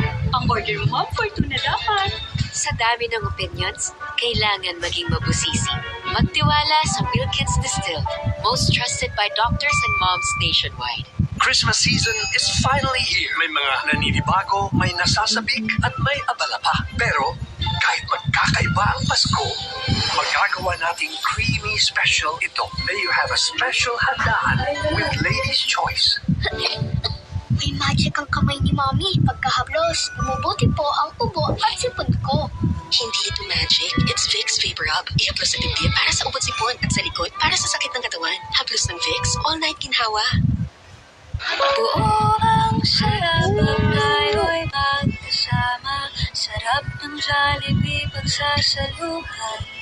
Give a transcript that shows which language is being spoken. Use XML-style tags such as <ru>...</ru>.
<tl>Ang order mo, for 2 na dapat. Sa dami ng opinions, kailangan maging mabusisi. Magtiwala sa</tl> <en>Wilkins Distilled, most trusted by doctors and moms nationwide. Christmas season is finally here.</en> <tl>May mga naninibago, may nasasabik, at may abala pa. Pero kahit magkakaiba ang Pasko, magagawa nating creamy special ito.</tl> <en>May you have a special handaan with Lady's Choice.</en> <tl>May magic ang kamay ni Mommy. Pagkahablos, bumubuti po ang ubo at sipon ko. Hindi ito magic, it's Vicks Vapor Rub. Ihaplos ng dibdib para sa ubod sipon at sa likod para sa sakit ng katawan. Haplos ng Vicks, all night ginhawa. Buo ang sarap ang tayo'y magkasama. Sarap ng Jollibee pagsasaluhan.</tl>